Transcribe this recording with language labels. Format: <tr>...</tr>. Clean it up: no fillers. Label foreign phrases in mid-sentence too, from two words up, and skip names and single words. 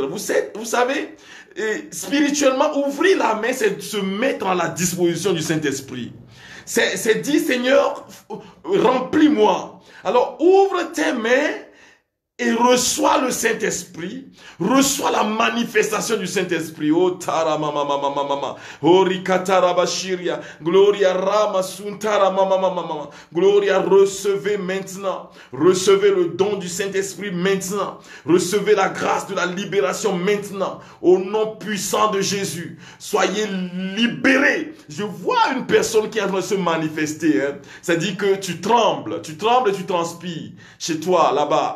<fr>Vous savez, spirituellement, ouvrir la main, c'est se mettre à la disposition du Saint-Esprit. C'est dire, Seigneur, remplis-moi. Alors, ouvre tes mains et reçois le Saint-Esprit, reçois la manifestation du Saint-Esprit. Oh, tara mama mama mama, oh rikatara bashiria, gloria rama suntara mama mama mama, gloria, recevez maintenant, recevez le don du Saint-Esprit maintenant, recevez la grâce de la libération maintenant, au nom puissant de Jésus. Soyez libérés. Je vois une personne qui est en train de se manifester, hein. C'est-à-dire que tu trembles et tu transpires chez toi, là-bas.</fr>